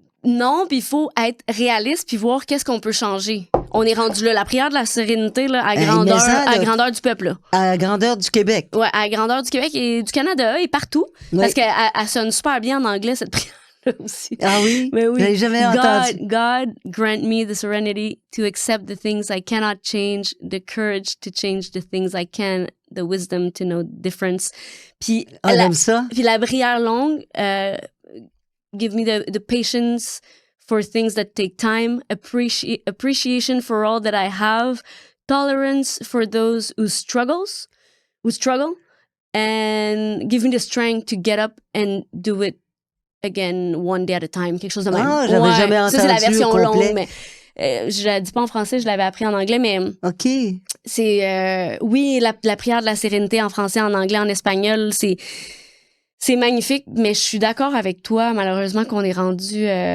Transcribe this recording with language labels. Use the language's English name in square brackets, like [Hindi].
[French] Non, puis il faut être réaliste puis voir qu'est-ce qu'on peut changer. On est rendu là, la prière de la sérénité là, à grandeur du peuple. Là. À la grandeur du Québec. Ouais, à la grandeur du Québec et du Canada et partout. Oui. Parce qu'elle sonne super bien en anglais, cette prière-là aussi. Ah oui? Mais oui. Je l'avais jamais entendu. [English] God grant me the serenity to accept the things I cannot change, the courage to change the things I can, the wisdom to know the difference. [French] Puis j'aime ça. Puis la prière longue, [English] give me the patience for things that take time, appreciation for all that I have, tolerance for those who struggle, and give me the strength to get up and do it again one day at a time. [French] Quelque chose de même. Ah, j'avais jamais entendu ça, c'est la version au complet. longue, mais je la dis pas en français, je l'avais appris en anglais, mais OK. c'est oui, la prière de la sérénité en français, en anglais, en espagnol, c'est magnifique, mais je suis d'accord avec toi, malheureusement, qu'on est rendu...